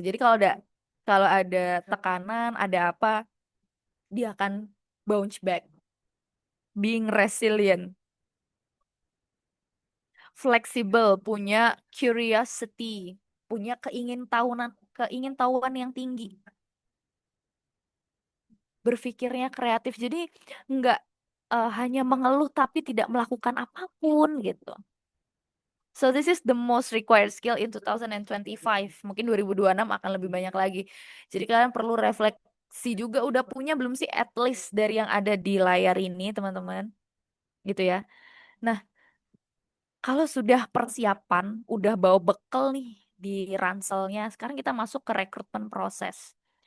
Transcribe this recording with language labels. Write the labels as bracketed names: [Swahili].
[Indonesian] Jadi kalau ada tekanan, ada apa, dia akan [English] bounce back, being resilient, [Indonesian] fleksibel, punya curiosity, punya keingintahuan yang tinggi, berpikirnya kreatif. Jadi nggak hanya mengeluh tapi tidak melakukan apapun gitu. [English] So this is the most required skill in 2025. [Indonesian] Mungkin 2026 akan lebih banyak lagi. Jadi kalian perlu refleksi juga, udah punya belum sih [English] at least [Indonesian] dari yang ada di layar ini teman-teman, gitu ya. Nah, kalau sudah persiapan, udah bawa bekal nih di ranselnya, sekarang kita masuk ke rekrutmen proses.